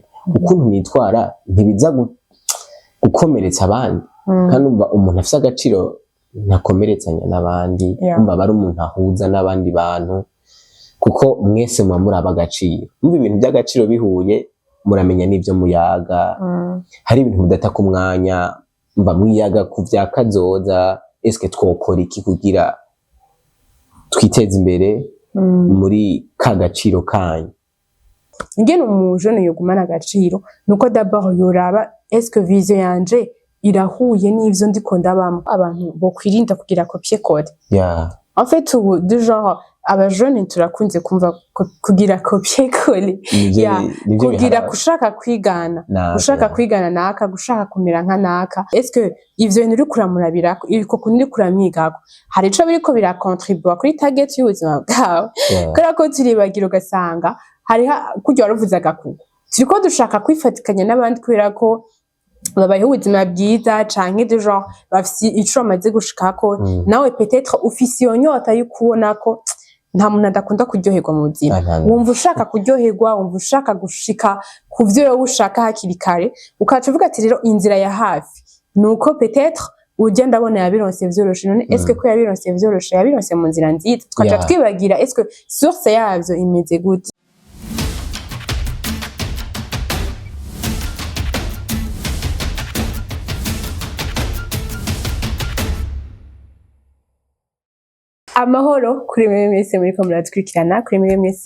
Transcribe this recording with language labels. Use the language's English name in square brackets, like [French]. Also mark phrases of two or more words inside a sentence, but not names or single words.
[Rundi] ukuntu nitwara ntibiza gukomeretsa abandi kandi umva umuntu afise agaciro ntakomeretsanya n'abandi umva bari umuntu ahuza n'abandi bantu kuko mwese muri abagaciro umva ibintu by'agaciro bihuye muramenya n'ibyo muyaga hari ibintu mudata ku mwanya mba mwiyaga ku vyakazoza eske twokora iki kugira twiteze imbere muri ka gaciro kanyu ngene umujene yogumana agaciro nuko d'abord yoraba eske vision yanje irahuye n'ivyo ndiko ndabamo abantu bo kwirinda kugira [French] copier code en fait [Rundi] ubu [French] du genre [Rundi] abajene turakunze kumva kugira [French] copier code [Rundi] kugira gushaka kwigana naka gushaka kumera nka naka eske ivyo bintu uri kuramurabira ibiko kundi kuramyigako hari ico biriko birakontribua kuri target y'ubuzima bwawe kubera ko turibagira ugasanga hari kurya waruvuzaga kuko turiko dushaka kwifatikanya n'abandi kubera ko babayeho ubuzima bwiza canke [French] de genre [Rundi] bafise ico bamaze gushikako nawe peut-être ufise iyo nyota yo kubona ko nta muntu adakunda kuryoherwa mu buzima wumva ushaka kuryoherwa wumva ushaka gushika ku vyo wowe ushaka hakiri kare ukaca uvuga ati rero inzira ya hafi nuko peut-être ujya ndabona yabironse vyoroshe none [French] est-ce que [Rundi] yabironse vyoroshe yabironse mu nzira nziza twaca twibagira [French] est-ce que [Rundi] source yavyo imeze gute amahoro kuri mwe mwese muri ko muratwikirana kuri mwe mwese